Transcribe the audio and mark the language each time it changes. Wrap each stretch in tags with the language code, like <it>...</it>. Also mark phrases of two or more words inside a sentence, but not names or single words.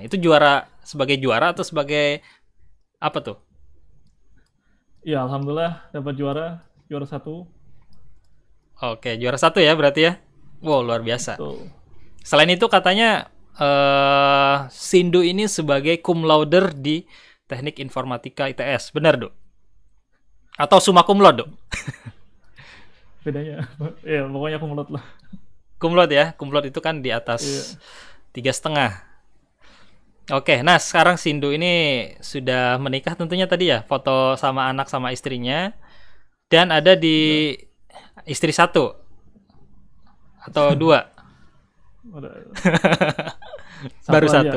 <id>Itu juara sebagai juara atau sebagai apa tuh? Ya, alhamdulillah dapat juara 1. Oke, juara 1 ya berarti ya. Wow, luar biasa. Betul. Selain itu katanya Sindu ini sebagai</id> <la>cum laude</la> <id>di Teknik Informatika ITS, benar, Dok?</id> <la>Atau summa cum laude,</la> <id>Dok? Bedanya, ya pokoknya</id> <la>cum laude</la> <id>lah.</id> <la>Cum laude</la> <id>ya,</id> <la>cum laude</la> <id>itu kan di atas 3,5. Oke, nah sekarang Sindu ini sudah menikah tentunya tadi ya, foto sama anak sama istrinya, dan ada di istri 1 atau 2? Baru satu.</id>